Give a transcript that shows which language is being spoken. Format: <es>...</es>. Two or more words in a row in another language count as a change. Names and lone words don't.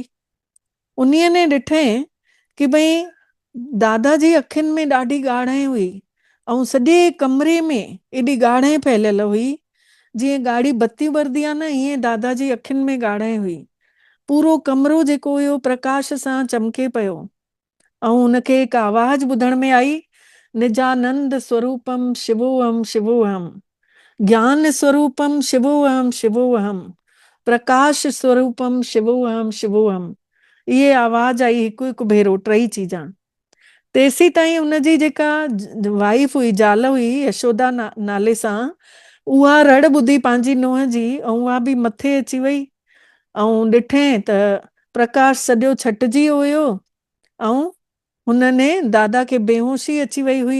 <sd>उन्हीअ ने ॾिठईं कि भई दादा जी अखियुनि में ॾाढी ॻाढ़ाई हुई ऐं सॼे कमरे में एॾी ॻाढ़ाई फैलियल हुई, जीअं ॻाढ़ी बत्ती ॿरदी आहे न, ईअं दादा जी अखियुनि में ॻाढ़ाई हुई। पूरो कमरो जेको हुयो प्रकाश सां चमके पियो। ऐं हुनखे हिकु आवाज़ ॿुधण में आई,</sd> <sa>निजानंद स्वरूपम शिवोहम शिवोहम, ज्ञान स्वरूपम शिवोहम शिवोहम, प्रकाश स्वरूपम शिवोहम शिवोहम।</sa> <sd>इहे आवाज़ आई हिकु हिकु भेरो, 3 चीजां। तेसी ताईं हुनजी जेका वाइफ हुई, ज़ाल हुई यशोदा नाले सां, उहा रड़ ॿुधी पंहिंजी नुंहं जी ऐं उहा बि मथे अची वई। ऐं ॾिठें त प्रकाश सॼो छटिजी हुयो ऐं हुनने दादा खे बेहोशी अची वई हुई।</sd>